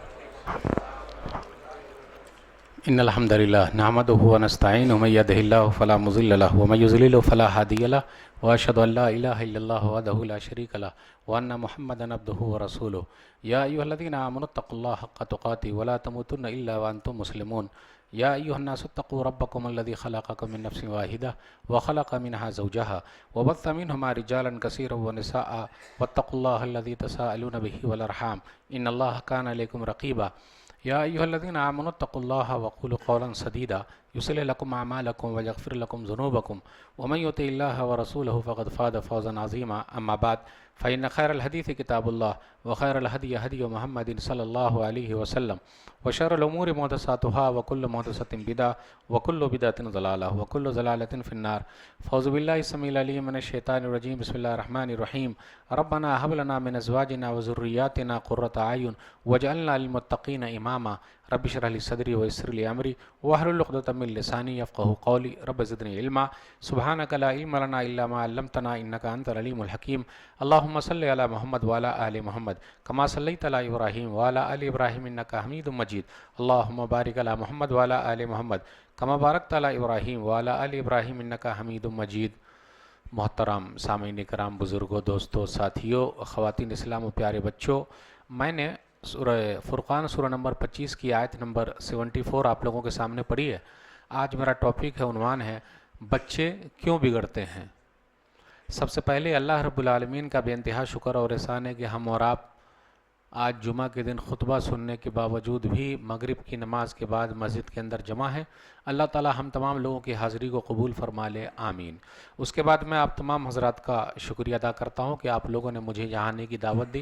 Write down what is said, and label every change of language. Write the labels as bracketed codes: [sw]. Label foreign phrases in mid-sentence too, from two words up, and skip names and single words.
[ar] إن الحمد لله نحمده ونستعينه ويهده الله فلا مضل له ومن يضلله فلا هادي له وأشهد أن لا إله إلا الله وحده لا شريك له وأن محمدا عبده ورسوله. يا أيها الذين آمنوا اتقوا الله حق تقاته ولا تموتن إلا وأنتم مسلمون. يا أيها الناس اتقوا ربكم الذي خلقكم من نفس واحدة وخلق منها زوجها وبث منهما رجالا كثيرا ونساء واتقوا الله الذي تساءلون به والأرحام إن الله كان عليكم رقيبا. يا أيها الذين آمنوا اتقوا الله وقولوا قولا سديدا يصلح لكم أعمالكم ويغفر لكم ذنوبكم ومن يطع الله ورسوله فقد فاز فوزا عظيما. أما بعد فإن خير الحديث كتاب الله وخير الهدي هدي محمد صلى الله عليه وسلم وشر الأمور محدثاتها وكل محدثة بدعة وكل بدعة ضلالة وكل ضلالة في النار. فأعوذ بالله السميع العليم من الشيطان الرجيم۔ بسم الله الرحمن الرحيم. ربنا هب لنا من أزواجنا وذرياتنا قرة أعين واجعلنا للمتقين إماما. رب اشرح لي صدري ويسر لي أمري واحلل عقدة من لساني يفقهوا قولي. رب زدني علما سبحانك لا علم لنا إلا ما علمتنا إنك أنت العليم الحكيم. اللهم صل على محمد وعلى آل محمد كما صليت على إبراهيم وعلى آل إبراهيم إنك حميد مجيد. اللهم بارك على محمد وعلى آل محمد كما باركت على إبراهيم وعلى آل إبراهيم إنك حميد مجيد. [ur] محترم سامعین اکرام، بزرگو، دوستو، ساتھیو، خواتین اسلام اور پیارے بچو، میں نے سورہ فرقان سورہ نمبر 25 کی آیت نمبر 74 آپ لوگوں کے سامنے پڑھی ہے. آج میرا ٹاپک ہے، عنوان ہے، بچے کیوں بگڑتے ہیں. سب سے پہلے اللہ رب العالمین کا بے انتہا شکر اور احسان ہے کہ ہم اور آپ آج جمعہ کے دن خطبہ سننے کے باوجود بھی مغرب کی نماز کے بعد مسجد کے اندر جمع ہے. اللہ تعالیٰ ہم تمام لوگوں کی حاضری کو قبول فرما لے، آمین. اس کے بعد میں آپ تمام حضرات کا شکریہ ادا کرتا ہوں کہ آپ لوگوں نے مجھے یہاں آنے کی دعوت دی.